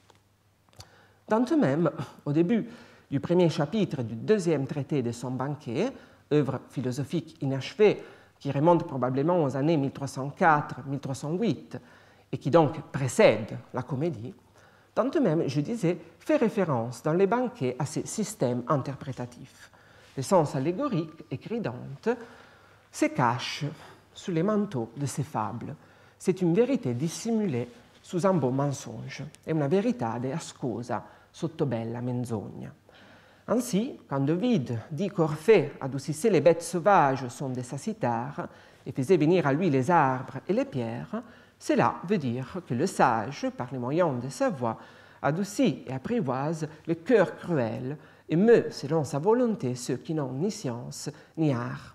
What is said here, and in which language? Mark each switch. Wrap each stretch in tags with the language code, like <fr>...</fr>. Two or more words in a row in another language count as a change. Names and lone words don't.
<fr>Dante même, au début du premier chapitre du deuxième traité de son banquet, œuvre philosophique inachevée qui remonte probablement aux années 1304-1308 et qui donc précède la comédie, Dante même, je disais, fait référence dans les banquets à ces systèmes interprétatifs. Le sens allégorique, écrit Dante, se cache sous les manteaux de ces fables. C'est une vérité dissimulée sous un beau mensonge.</fr> <it>È una verità ascosa sotto bella menzogna.</it> <fr>Ainsi, quand Ovide dit qu'Orphée adoucissait les bêtes sauvages au son de sa cithare et faisait venir à lui les arbres et les pierres, cela veut dire que le sage, par les moyens de sa voix, adoucit et apprivoise le cœur cruel et meut selon sa volonté ceux qui n'ont ni science ni art.</fr>